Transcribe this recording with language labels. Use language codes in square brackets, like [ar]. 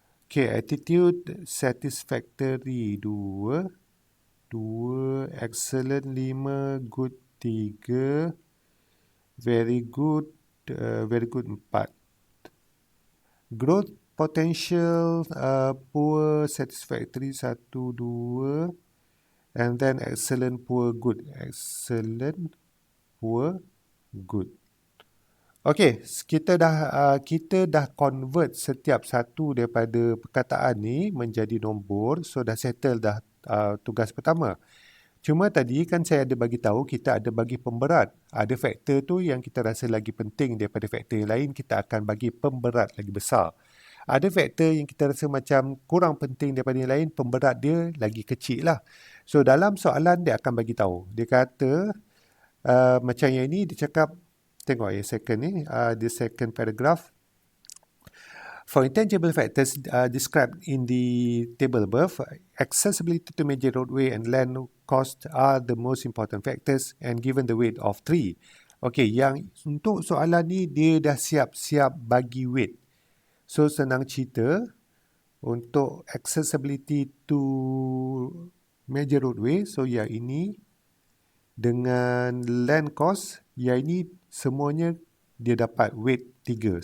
[en] Okay, attitude satisfactory 2, excellent 5, good 3, very good 4. Growth potential, poor satisfactory 1, 2, and then excellent, poor, good. Excellent, poor, good. [ms] Okay, kita dah convert setiap satu daripada perkataan ni menjadi nombor. So dah settle dah tugas pertama. Cuma tadi kan saya ada bagi tahu kita ada bagi pemberat. Ada faktor tu yang kita rasa lagi penting daripada faktor yang lain, kita akan bagi pemberat lagi besar. Ada faktor yang kita rasa macam kurang penting daripada yang lain, pemberat dia lagi kecil lah. So dalam soalan dia akan bagi tahu. Dia kata macam yang ini dia cakap, tengok yang second ni, [en] the second paragraph. For intangible factors described in the table above, accessibility to major roadway and land cost are the most important factors and given the weight of 3. [ms] Okay, yang untuk soalan ni dia dah siap-siap bagi weight. So senang cerita, untuk [en] accessibility to major roadway, [ms] so yang ini dengan land cost, yang ini semuanya dia dapat weight 3.